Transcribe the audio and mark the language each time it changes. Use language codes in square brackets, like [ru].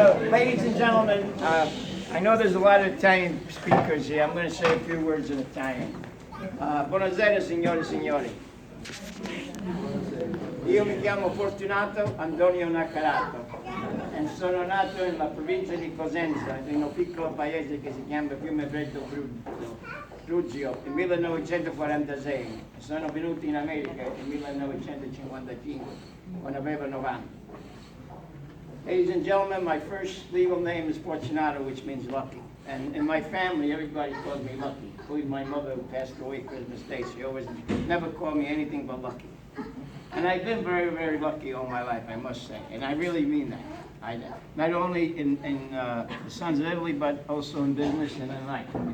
[en] Ladies and gentlemen, I know there's a lot of Italian speakers here. I'm going to say a few words in Italian. [it] Buonasera, signore e signori. Io mi chiamo Fortunato Antonio Naccarato e sono nato nella provincia di Cosenza, in un piccolo paese che si chiama Fiume Freddo Brugio, nel 1946. Sono venuto in America nel 1955, quando avevo 90. [en] Ladies and gentlemen, my first legal name is Fortunato, which means lucky. And in my family, everybody called me Lucky. Including my mother, who passed away Christmas Day. She always never called me anything but Lucky. And I've been very, very lucky all my life, I must say. And I really mean that. Not only in the Sons of Italy, but also in business and in life.